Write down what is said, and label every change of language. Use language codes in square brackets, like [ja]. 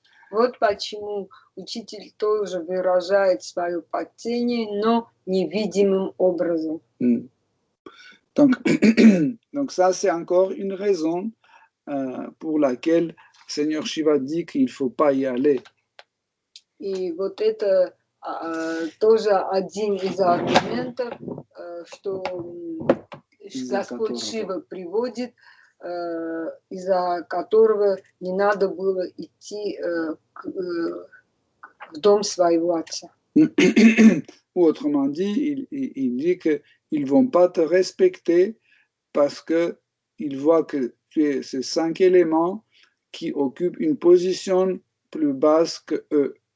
[ru] Вот почему учитель тоже выражает свое почтение, но невидимым образом. [fr] Donc ça, c'est encore une raison pour laquelle Seigneur Shiva dit qu'il ne faut pas y aller. [ru] И вот это тоже один из аргументов, что Господь Шива приводит, из-за которого не надо было идти в дом своего отца. [fr] Ou autrement dit, il dit qu'ils ne vont pas te respecter parce qu'ils voient que tu es ces 5 éléments qui occupent une position plus basse que eux.